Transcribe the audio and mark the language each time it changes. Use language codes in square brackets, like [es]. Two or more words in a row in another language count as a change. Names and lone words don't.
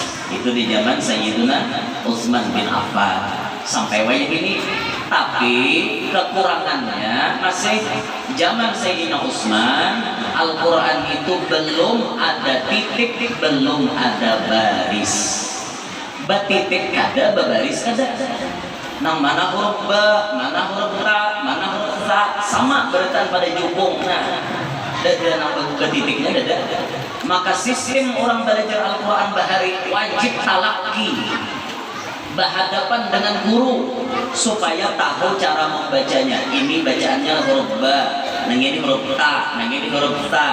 [bjn] Itu di zaman Sayyidina Utsman bin Affan sampai wayah ini. Tapi kekurangannya masih zaman Sayyidina Utsman, Al-Quran itu belum ada titik, belum ada baris. Batitik kada, babaris kada. Nang mana huruf ba, mana huruf ta, mana huruf za, sama beratan pada jubung. Nah, dada nang batitiknya dada. Maka sistem orang belajar Al-Quran bahari wajib talaki, berhadapan dengan guru supaya tahu cara membacanya. Ini bacaannya huruf ba, nang ini huruf ta, nang ini huruf ta.